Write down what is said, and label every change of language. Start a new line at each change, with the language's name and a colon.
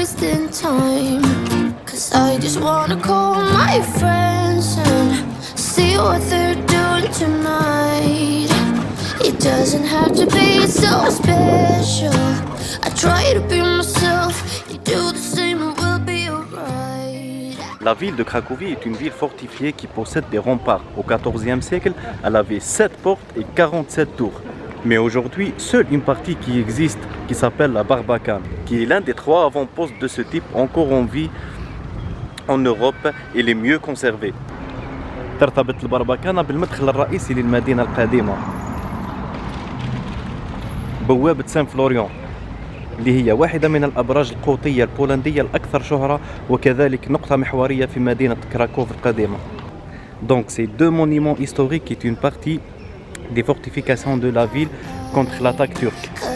English: I just wanna call my friends and see what they're doing tonight. It doesn't have to be so special. I try to be myself. You do the same and we'll be alright.
French: La ville de Cracovie est une ville fortifiée qui possède des remparts. Au XIVe siècle, elle avait 7 portes et 47 tours. Mais aujourd'hui, seule une partie qui existe, qui s'appelle la Barbacane, qui est l'un des 3 avant-postes de ce type encore en vie en Europe et les mieux conservés.
Arabic: ترتبط البربكانة بالمدخل الرئيسي للمدينة القديمة بوابة سان فلوريون اللي هي واحدة من الأبراج القوطية البولندية الأكثر شهرة وكذلك نقطة محورية في مدينة كراكوف القديمة.
French: Donc ces deux monuments historiques est une partie des fortifications de la ville contre l'attaque turque.